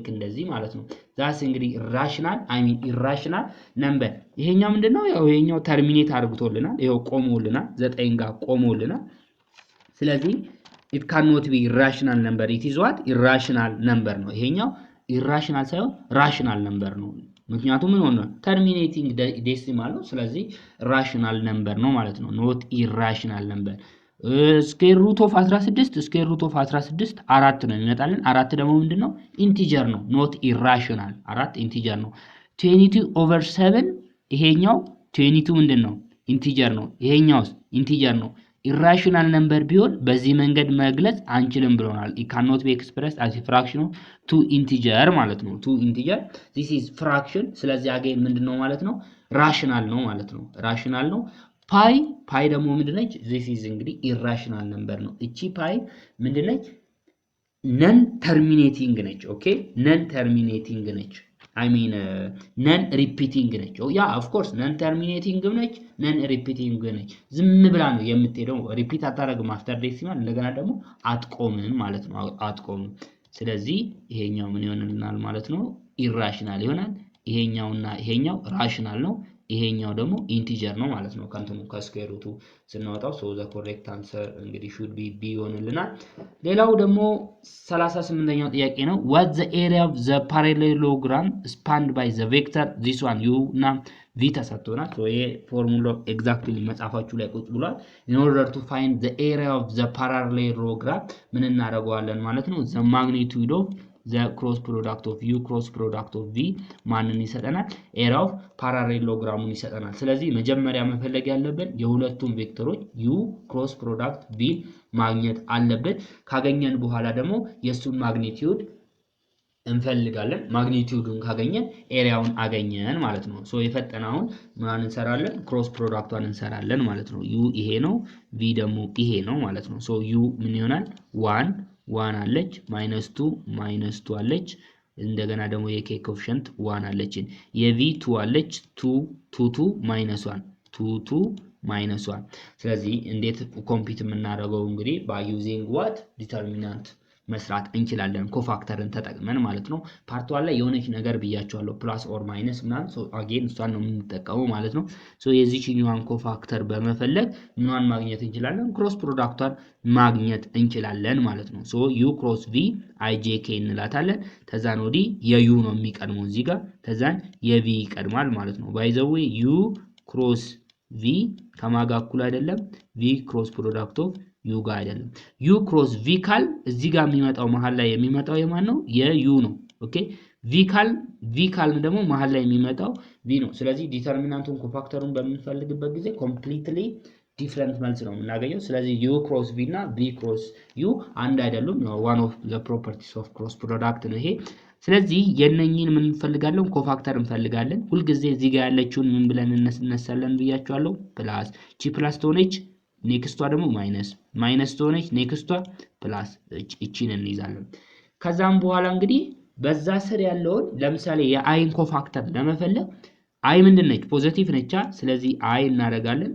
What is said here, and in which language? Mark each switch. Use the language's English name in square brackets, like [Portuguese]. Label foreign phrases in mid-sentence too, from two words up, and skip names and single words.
[Amharic] እንደዚህ ማለት ነው ዛስ እንግዲህ [English] irrational I mean irrational number [Amharic] ይሄኛው ምንድነው ያው ይሄኛው ተርሚኔት አድርጎልናል ይሄው ቆሞልናል 9 ጋር ቆሞልናል ስለዚህ [English] it cannot be irrational number it is what irrational number [Amharic] ነው ይሄኛው irrational ሳይሆን [English] rational number [Amharic] ነው ምክንያቱም ምን ሆነ [English] terminating decimal [Amharic] ነው [English] ስለዚህ rational number [Amharic] ነው ማለት ነው [English] not irrational number square root of 16 square root of 16 4 [Amharic] ነው ይመጣልን 4 ደግሞ ምንድነው [English] integer ነው not irrational 4 integer ነው 22 over 7 ይሄኛው 22 ምንድነው integer [Amharic] ነው ይሄኛውስ [English] integer ነው irrational number [Amharic] ቢሆን በዚህ መንገድ መግለጽ አንችልም ብለናል [English] it cannot be expressed as a fraction of two integer [Amharic] ማለት ነው [English] two integer this is fraction [Amharic] ስለዚህ አገኝ ምንድነው ማለት ነው rational ነው ማለት ነው rational ነው pi ደግሞ ምንድነች [English] this is [Amharic] እንግዲህ [English] irrational number [Amharic] ነው እቺ pi ምንድነች [English] non terminating [Amharic] ነች ኦኬ [English] non terminating [Amharic] ነች [English] I mean non repeating [Amharic] ነች ያ [English] of course non terminating [Amharic] ነች [English] non repeating [Amharic] ነች ዝም ብላ ነው የምትሄደው ሪፒት አታረግም [English] after decimal [Amharic] እንደገና ደግሞ አትቆምም ማለት ነው አትቆምም ስለዚህ ይሄኛው ምን ይሆንልናል ማለት ነው irrational ይሆናል ይሄኛውና ይሄኛው rational ነው ይሄኛው ደግሞ ኢንቲጀር ነው ማለት ነው ከእንትኑ ከስኩዌር ሩቱ ስናወጣው [English] so the correct answer [Amharic] እንግዲህ [English] should be [Amharic] b ይሆንልናል። ሌላው ደግሞ 38ኛው ጥያቄ ነው [English] what the area of the parallelogram spanned by the vector this one u እና v ተሰጥቶናል። ሶ ይሄ formula exactly [Amharic] መጻፋችሁ ላይ ቁጭ ብሏል። [English] in order to find the area of the parallelogram [Amharic] ምን እናደርገዋለን ማለት [English] ነው the magnitude of the cross product of u cross product of v [Amharic] ማንን ይሰጠናል [English] area of parallelogram ይሰጠናል። [Amharic] ስለዚህ መጀመሪያ መፈለግ ያለብን የሁለቱም ቬክተሮች [English] u cross product v [Amharic] ማግኘት አለብን። ካገኘን በኋላ ደግሞ የሱን ማግኒቲዩድ እንፈልጋለን። ማግኒቲዩዱን ካገኘን ኤሪያውን አገኘን ማለት ነው። ሶ የፈጠናውን ማን እንሰራለን [English] cross productቷን [Amharic] እንሰራለን ማለት ነው። u ይሄ ነው v ደግሞ ይሄ ነው ማለት ነው። ሶ u ምን ይሆናል 1 አለች -2 አለች እንደገና ደግሞ የk ኮኤፊሺየንት 1 አለችን የv 2 አለች 2 -1 ስለዚህ እንዴት ኮምፒት የምናደርገው እንግዲህ [English] by using what determinant [Amharic] መስራት እንችላለን ኮፋክተርን ተጠቅመን ማለት ነው። ፓርት 1 ላይ የሆነች ነገር ብያቸዋለሁ [English] plus or minus [Amharic] ምናምን [English] so again [Amharic] እሷን ነው የምንጠቀመው ማለት ነው። ሶ የዚህኛዋን ኮፋክተር በመፈለግ ምኗን ማግኘት እንችላለን [English] cross productቷን [Amharic] ማግኘት እንችላለን ማለት ነው። ሶ [English] u cross v ijk [Amharic] እንላታለን። ተዛን ወዲ የu ነው የሚቀድመው እዚህ ጋር ተዛን የv ይቀድማል ማለት ነው። ባይ [English] the way u cross v [Amharic] ከማጋ እኩል አይደለም [English] v cross product of u [Amharic] ጋር አይደለም [English] u cross v [Amharic] ካል እዚህ ጋር የሚመጣው መሃል ላይ የሚመጣው የማን ነው የu ነው ኦኬ v ካል ደግሞ መሃል ላይ የሚመጣው v ነው። ስለዚህ ዲተርሚናንቱን ኮፋክተሩን በምንፈልግበት ጊዜ [English] completely different [Amharic] መልስ ነው የምናገኘው። ስለዚህ [English] u cross v [Amharic] እና [English] v cross u [Amharic] አንድ አይደሉም ነው [English] one of the properties of cross product [Amharic] ነው ይሄ። ስለዚህ የነኚህን ምን እንፈልጋለን ኮፋክተር እንፈልጋለን። ሁሉ ጊዜ እዚህ ጋር ያለችውን ምን ብለን እንነሳለን ብያችኋለሁ ፕላስ ቺ ፕላስ ቶኔች ኔክስቷ ደግሞ ማይነስ ቶኔች ኔክስቷ ፕላስ እቺን እንይዛለን። ከዛም በኋላ እንግዲህ በዛ ስር ያለውን ለምሳሌ የአይን ኮፋክተር ለመፈለግ አይ ምንድነች ፖዚቲቭ ነች። ስለዚህ አይ እናደርጋለን